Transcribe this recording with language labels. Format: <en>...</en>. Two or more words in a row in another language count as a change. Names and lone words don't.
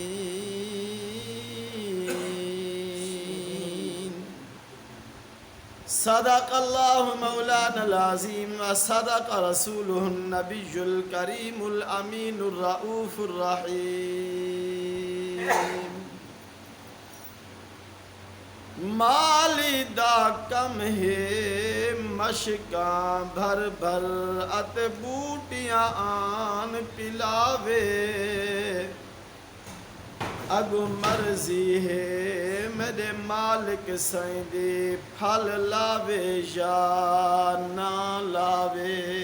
<ar>صدق الله مولانا العظيم وصدق رسوله النبي الكريم الأمين الرؤوف الرحيم.</ar> <pa>مالی دا کم ہے مشکاں بھر بھر ات بوٹیاں آن پلاوے اگو مرضی ہے میرے مالک سائیں دے پھل لاوے یا نہ لاوے.</pa>